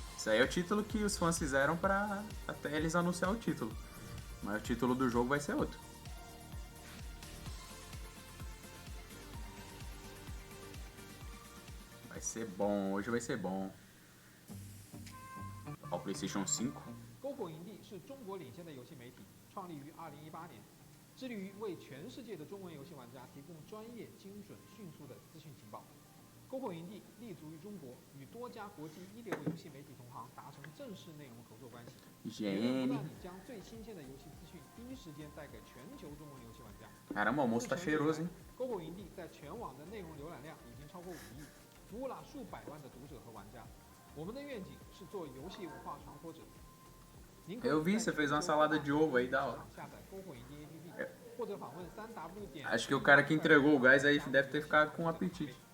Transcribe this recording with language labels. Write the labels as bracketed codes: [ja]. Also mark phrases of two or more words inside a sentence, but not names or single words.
[pt] Isso aí é o título que os fãs fizeram pra até eles anunciar o título. Mas o título do jogo vai ser outro. Vai ser bom, hoje vai ser bom. Ó, o PlayStation 5. [zh] Gogo 营地是中国领先的游戏媒体，创立于2018年，致力于为全世界的中文游戏玩家提供专业、精准、迅速的资讯情报。Gogo 营地立足于中国，与多家国际一流游戏媒体同行达成正式内容合作关系，不断地将最新鲜的游戏资讯第一时间带给全球中文游戏玩家。 [pt] Caramba, o almoço tá cheiroso, hein? [zh] Gogo 营地在全网的内容浏览量已经超过5亿，服务了数百万的读者和玩家。我们的愿景是做游戏文化传播者。 [pt] Eu vi, você fez uma salada de ovo aí, da hora. Acho que o cara que entregou o gás aí deve ter ficado com apetite.